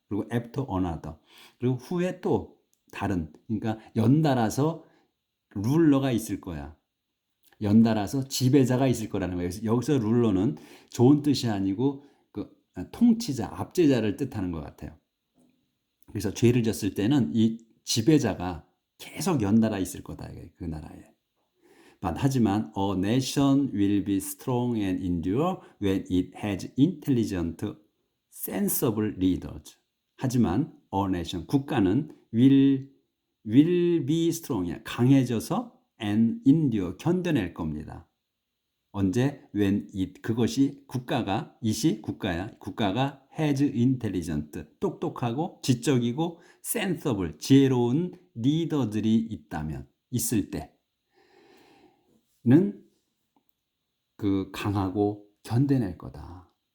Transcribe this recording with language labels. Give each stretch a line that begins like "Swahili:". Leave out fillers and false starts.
Korean: 그리고
English: after another,
Korean: 그리고 후에 또 다른, 그러니까 연달아서 룰러가 있을 거야. 연달아서 지배자가 있을 거라는 거예요. 여기서 룰러는 좋은 뜻이 아니고 그 통치자, 압제자를 뜻하는 것 같아요. 그래서 죄를 졌을 때는 이 지배자가 계속 연달아 있을 거다, 그 나라에. 하지만
English: a nation will be strong and endure when it has intelligent, sensible leaders.
Korean: 하지만
English: a nation,
Korean: 국가는
English: will be strong
Korean: 이야. 강해져서
English: and endure,
Korean: 견뎌낼 겁니다. 언제?
English: when it,
Korean: 그것이 국가가, it이 국가야. 국가가
English: has intelligent,
Korean: 똑똑하고 지적이고
English: sensible,
Korean: 지혜로운 리더들이 있다면, 있을 때는 그 강하고 견뎌낼 거다.